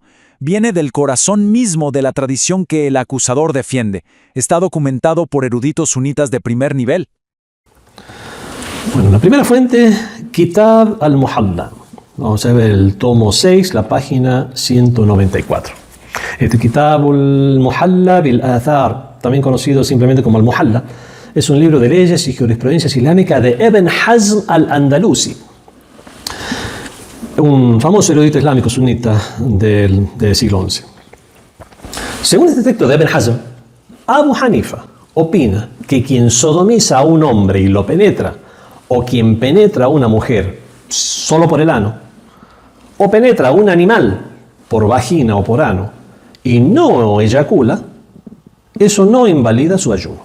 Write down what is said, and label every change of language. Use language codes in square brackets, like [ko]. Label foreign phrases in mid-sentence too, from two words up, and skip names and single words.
[es] Viene del corazón mismo de la tradición que el acusador defiende. Está documentado por eruditos sunitas de primer nivel. Bueno, la primera fuente, Kitab al-Muhalla. Vamos a ver el tomo 6, la página 194. Este Kitab al-Muhalla bil-Athar, también conocido simplemente como al-Muhalla, es un libro de leyes y jurisprudencia islámica de Ibn Hazm al-Andalusi, un famoso erudito islámico sunita del siglo XI. Según este texto de Ibn Hazm, Abu Hanifa opina que quien sodomiza a un hombre y lo penetra, o quien penetra a una mujer solo por el ano, o penetra a un animal por vagina o por ano y no eyacula, eso no invalida su ayuno.